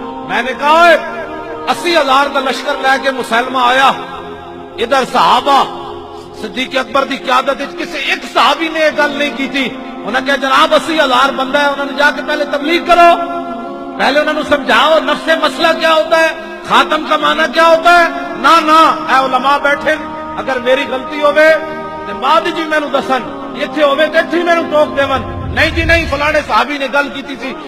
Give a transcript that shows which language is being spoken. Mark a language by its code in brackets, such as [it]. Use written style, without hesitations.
[ur] میں نے کہا 80,000 کا لشکر لے کے مسلمہ آیا، ادھر صحابہ صدیق اکبر کی قیادت کسی ایک صحابی نے یہ گل نہیں کی تھی. انہوں نے کہا جناب 80,000 بندہ ہے، انہوں نے جا کے پہلے تبلیغ کرو، پہلے انہوں نے سمجھاؤ نفس مسئلہ کیا ہوتا ہے، خاتم کا معنی کیا ہوتا ہے. [pa] نہ اے علماء بیٹھے، اگر میری غلطی ہوئے تے بعد جی مینوں دسن، ایتھے ہوئے تے ایتھے مینوں ٹوک دیون. [ur] نہیں جی نہیں، فلانے صحابی نے گل کی تھی.